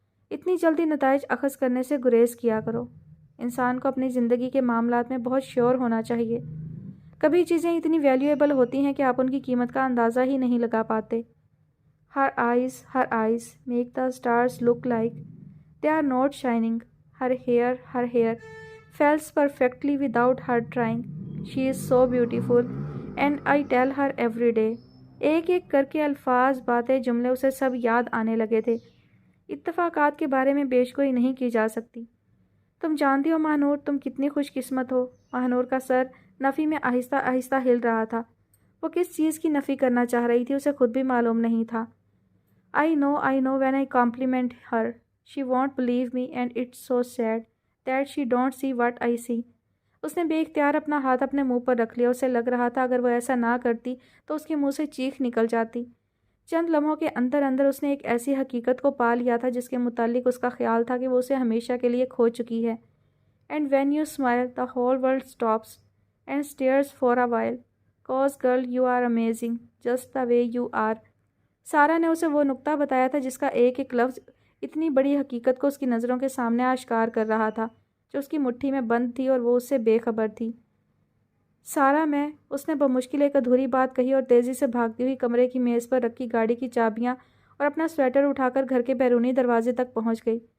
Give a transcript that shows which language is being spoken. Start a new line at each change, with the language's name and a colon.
Urdu: اتنی جلدی نتائج اخذ کرنے سے گریز کیا کرو۔ انسان کو اپنی زندگی کے معاملات میں بہت شیور ہونا چاہیے۔ کبھی چیزیں اتنی ویلیویبل ہوتی ہیں کہ آپ ان کی قیمت کا اندازہ ہی نہیں لگا پاتے۔
English: Her eyes make the stars look like they are not shining. Her hair falls perfectly without her trying. She is so beautiful and I tell her every day.
Urdu: ایک ایک کر کے الفاظ، باتیں، جملے اسے سب یاد آنے لگے تھے۔ اتفاقات کے بارے میں پیش گوئی نہیں کی جا سکتی۔ تم جانتی ہو ماہنور، تم کتنی خوش قسمت ہو۔ ماہنور کا سر نفی میں آہستہ آہستہ ہل رہا تھا۔ وہ کس چیز کی نفی کرنا چاہ رہی تھی اسے خود بھی معلوم نہیں تھا۔
English: I know when I compliment her, she won't believe me and it's so sad that she don't see what I see.
Urdu: اس نے بے اختیار اپنا ہاتھ اپنے منہ پر رکھ لیا۔ اسے لگ رہا تھا اگر وہ ایسا نہ کرتی تو اس کے منہ سے چیخ نکل جاتی۔ چند لمحوں کے اندر اندر اس نے ایک ایسی حقیقت کو پا لیا تھا جس کے متعلق اس کا خیال تھا کہ وہ اسے ہمیشہ کے لیے کھو چکی ہے۔
English: And when you smile, the whole world stops and stares for a while. Cause girl, you are amazing, just the way you are.
Urdu: سارا نے اسے وہ نقطہ بتایا تھا جس کا ایک ایک لفظ اتنی بڑی حقیقت کو اس کی نظروں کے سامنے آشکار کر رہا تھا جو اس کی مٹھی میں بند تھی اور وہ اس سے بے خبر تھی۔ سارا میں، اس نے بمشکل ایک ادھوری بات کہی اور تیزی سے بھاگتی ہوئی کمرے کی میز پر رکھی گاڑی کی چابیاں اور اپنا سویٹر اٹھا کر گھر کے بیرونی دروازے تک پہنچ گئی۔